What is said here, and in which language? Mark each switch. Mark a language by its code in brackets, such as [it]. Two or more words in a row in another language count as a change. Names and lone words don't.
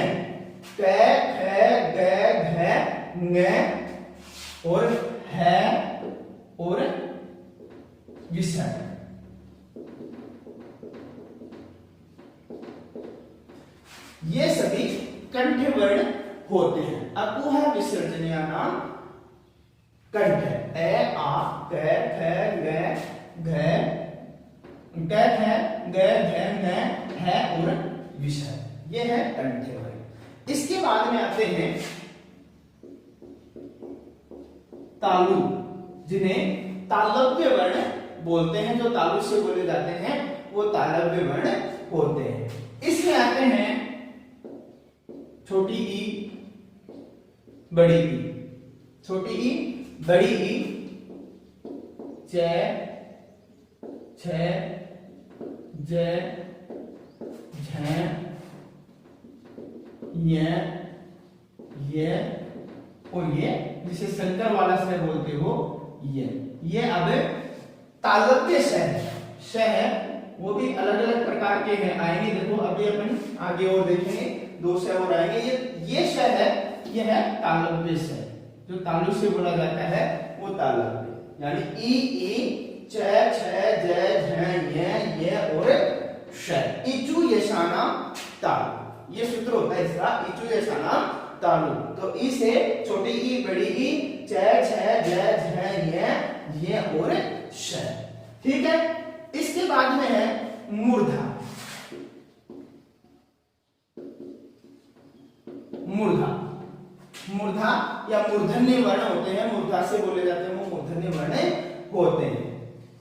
[hi] कै ख ग घ ङ और है और विसर्ग। ये सभी कंठ वर्ण होते हैं। अपू है विसर्जनीय नाम कंठ है। ए आ क ख ग घ, क ख ग घ ङ है और विसर्ग। ये है कंठ वर्ण। इसके बाद में आते हैं तालु, जिन्हें तालव्य वर्ण बोलते हैं। जो तालु से बोले जाते हैं वो तालव्य वर्ण होते हैं। इसमें आते हैं छोटी ई, बड़ी ई। छोटी ई, बड़ी ई, च छ ज झ य और ये जिसे शंकर वाला श बोलते हो ये अब तालव्य श है। वो भी अलग अलग प्रकार के हैं, आएंगे। देखो अभी अपन आगे और देखेंगे, 2 श और आएंगे। ये श है, ये है तालव्य श। जो तालु से बोला जाता है वो तालव्य, यानी ई च छ ज झ य और श। [sa] इचु यशाना तालु, [hi] ये सूत्र होता है इसका, [sa] इचु यशाना तालु। [hi] तो ई से छोटी ई, बड़ी ई, च छ ज झ य और श। ठीक है, इसके बाद में है मूर्धा। मूर्धा मूर्धा या मूर्धन्य वर्ण होते हैं। मूर्धा से बोले जाते हैं वो मूर्धन्य वर्ण होते हैं।